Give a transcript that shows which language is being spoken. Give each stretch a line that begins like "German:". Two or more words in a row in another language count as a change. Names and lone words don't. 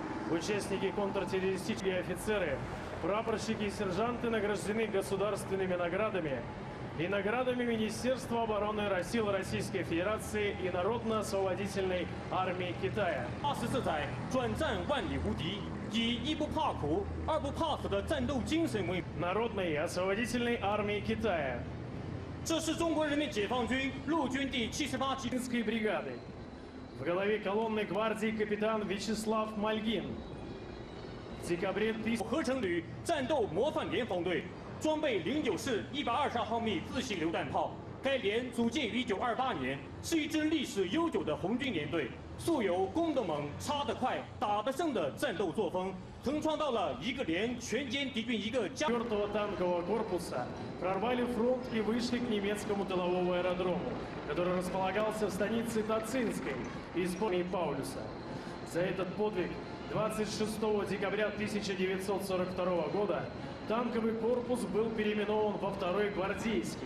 Russian: Участники контртеррористические офицеры, прапорщики и сержанты награждены государственными наградами и наградами Министерства обороны Российской Федерации и Народно-освободительной армии Китая.
Chinese: 24 载转战万里无敌，以一不怕苦、二不怕死的战斗精神为。
Russian: Народной освободительной армии Китая.
Chinese: 这是中国人民解放军陆军第78集
Russian: Финской бригады. В голове колонны гвардии капитан Вячеслав Мальгин. В декабре
Chinese: 合成旅战斗模范连防队，装备09式120毫米自行榴弹炮。该连组建于1928年，是一支历史悠久的红军连队，素有攻得猛、插得快、打得胜的战斗作风，横创造了一个连全歼敌军一个加。
Russian: 4-го танкового корпуса прорвали фронт и вышли к немецкому тыловому аэродрому, который располагался в станице Тацинской из Паулюса. За этот подвиг 26 декабря 1942 года танковый корпус был переименован во 2-й гвардейский.